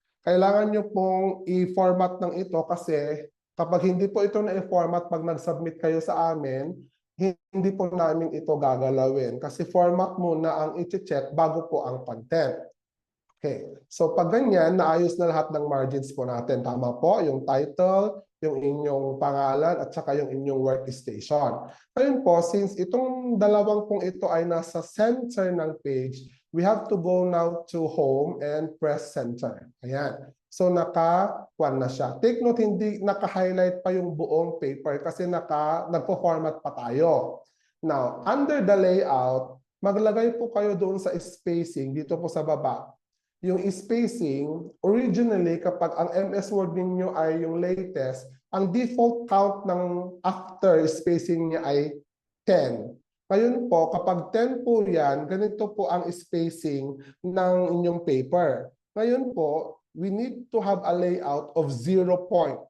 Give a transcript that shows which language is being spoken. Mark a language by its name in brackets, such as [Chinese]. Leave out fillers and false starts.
[Filipino] Kailangan nyo pong i-format ng ito kasi kapag hindi po ito na-format pag nag-submit kayo sa amin, hindi po namin ito gagalawin kasi format muna ang i-check bago po ang content. Okay, so pag ganyan, naayos na lahat ng margins po natin. Tama po, yung title, yung inyong pangalan, at saka yung inyong workstation. Ngayon po, since itong dalawang pong ito ay nasa center ng page, [English] we have to go now to home and press center. [Filipino] Ayan. So naka-1 na siya. Take note, hindi naka-highlight pa yung buong paper kasi nagpo-format pa tayo. Now, under the layout, maglagay po kayo doon sa spacing, dito po sa baba. Yung spacing, originally kapag ang MS Word ninyo ay yung latest, ang default count ng after spacing niya ay 10. Ngayon po, kapag 10 po yan, ganito po ang spacing ng inyong paper. [English] Ngayon po, we need to have a layout of 0 point.